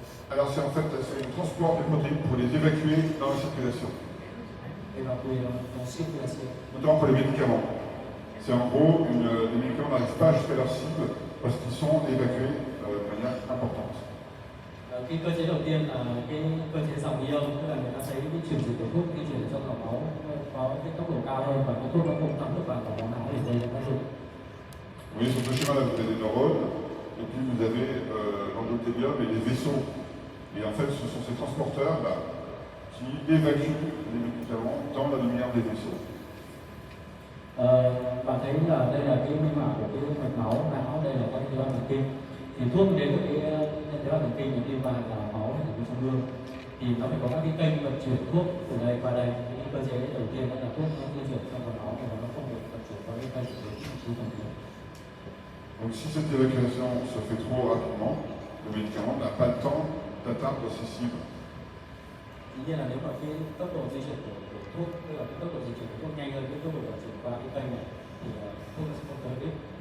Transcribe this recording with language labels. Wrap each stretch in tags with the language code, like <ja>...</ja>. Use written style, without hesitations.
<fr>Alors c'est en fait c'est le transport des protéines pour les évacuer dans la circulation. Notamment pour les médicaments. C'est en gros, les médicaments n'arrivent pas jusqu'à leur cible parce qu'ils sont évacués de manière importante.</fr> <vi>Cái cơ chế đầu tiên là cái cơ chế dòng ion, tức là người ta thấy cái chuyển dịch của thuốc di chuyển trong dòng máu có cái tốc độ cao hơn và cái thuốc nó không thấm được vào máu não để gây ra tác dụng.</vi> <fr>Vous voyez sur ce schéma là, vous avez des neurones et puis vous avez l'endothélium et les vaisseaux. Et en fait, ce sont ces transporteurs là qui évacuent les médicaments dans la lumière des vaisseaux.</fr> <vi>Bạn thấy là đây là cái minh họa của cái mạch máu não, đây là các tế bào thần kinh. Thì thuốc đến được cái tế bào thần kinh nó đi vào máu ở trong xương, thì nó phải có các cái kênh vận chuyển thuốc từ đây qua đây. Cái cơ chế đầu tiên đó là thuốc nó di chuyển trong máu và nó không được vận chuyển qua cái kênh của vị trí thần kinh.</vi> <fr>Donc si cette évacuation se fait trop rapidement, le médicament n'a pas le temps d'atteindre ses cibles.</fr> <vi>Tuy nhiên là nếu mà cái tốc độ di chuyển của thuốc, tức là cái tốc độ di chuyển của thuốc nhanh hơn cái tốc độ vận chuyển qua cái kênh này, thì thuốc nó sẽ không tới đích.</vi>